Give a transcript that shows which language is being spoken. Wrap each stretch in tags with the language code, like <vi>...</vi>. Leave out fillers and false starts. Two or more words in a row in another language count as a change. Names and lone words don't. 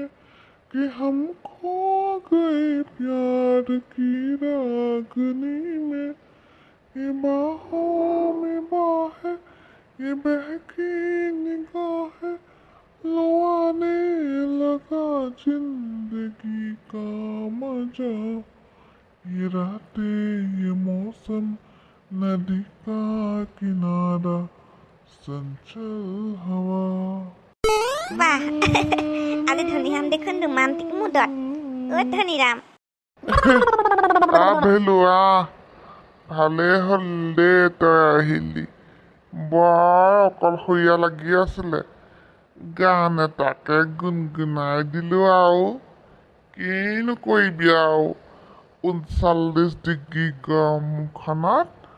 <hi>कि हम खो गए प्यार की रागनी में ये बाहों में बाहें ये बहकी निगाहें लो आने लगा जिंदगी का मजा ये रातें ये मौसम नदी का किनारा चंचल हवा</hi> <as>বাহ আজি ধনীৰাম দেখোন</as> <en>romantic mood</en> <as>ধনীৰাম ভেলুৱা ভালেই হ'ল দে তই আহিলি বৰ অকলশৰীয়া লাগি আছিলে গান এটাকে গুণগুণাই দিলো আৰু কিনো কৰিবি আৰু 39 ডিগ্ৰী গৰমখনত</as>